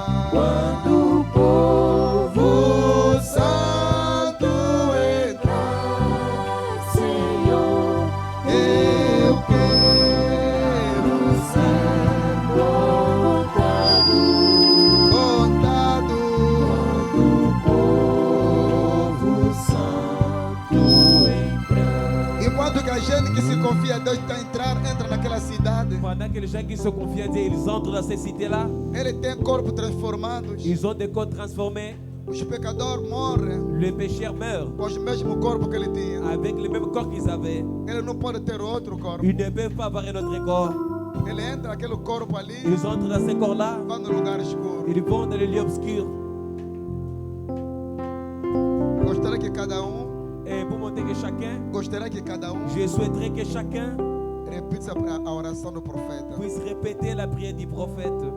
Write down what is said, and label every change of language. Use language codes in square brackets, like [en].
[pt] Quando o povo santo entrar, Senhor, eu quero ser contado. Quando o povo santo entrar. Enquanto que a gente que se confia em Deus entra naquela cidade, [fr] Pendant que les gens qui se confient à Dieu, ils entrent dans ces cités-là, [pt] ele tem corpo transformados. [fr] ils ont des corps transformés. [pt] Os pecadores morrem [fr] Les pécheurs meurent [pt] com o mesmo corpo que ele tinha. [fr] avec le même corps qu'ils avaient. [pt] Ele não pode ter outro corpo. [fr] Ils ne peuvent pas avoir un autre corps. [pt] Ele entra naquele corpo ali, [fr] Ils entrent dans ces corps-là, [pt] vai no lugar escuro. [fr] ils vont dans les lieux obscurs. [pt] Gostaria que cada [fr] Et pour montrer que chacun, je je souhaiterais que chacun [pt] repita a oração do profeta. [fr] puisse répéter la prière du prophète.